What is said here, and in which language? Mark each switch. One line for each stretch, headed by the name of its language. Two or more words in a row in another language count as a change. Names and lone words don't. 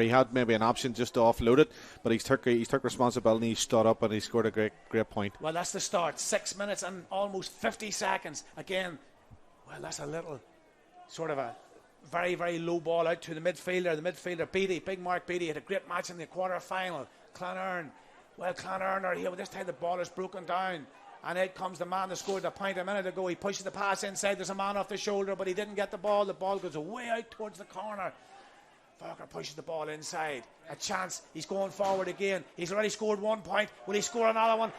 English: He had maybe an option just to offload it, but he took responsibility. He stood up and he scored a great point. Well, that's the start. 6 minutes and almost 50 seconds. Again, well, that's a little sort of a very, very low ball out to the midfielder. The midfielder, Beattie, big Mark Beattie, had a great match in the quarter-final. Clann. Well, Clann are here, but this time the ball is broken down. And out comes the man that scored the point a minute ago. He pushes the pass inside. There's a man off the shoulder, but he didn't get the ball. The ball goes way out towards the corner. Farker pushes the ball inside. A chance. He's going forward again. He's already scored 1 point. Will he score another one?